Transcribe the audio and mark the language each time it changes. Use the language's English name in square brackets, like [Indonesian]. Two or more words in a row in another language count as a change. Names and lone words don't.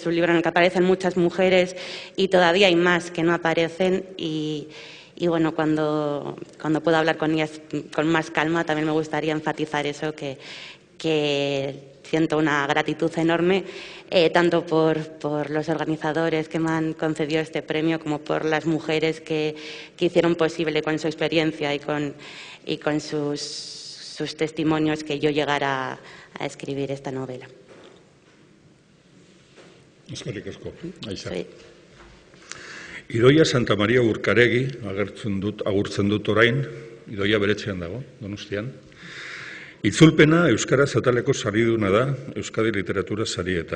[Spanish] un libro en el que aparecen muchas mujeres y todavía hay más que no aparecen, y bueno, cuando pueda hablar con ellas con más calma, también me gustaría enfatizar eso, que siento una gratitud enorme, tanto por los organizadores que me han concedido este premio, como por las mujeres que hicieron posible con su experiencia y con sus testimonios que yo llegara a escribir esta novela. [Basque] Eskerrik asko, Aixa. [Spanish] Sí. [Basque] Idoia Santa Maria Urkaregi agurtzen dut orain, Idoia beretzean dago, Donostian. Itzulpena Euskaraz ataleko sariduna da Euskadi Literatura Sarietan.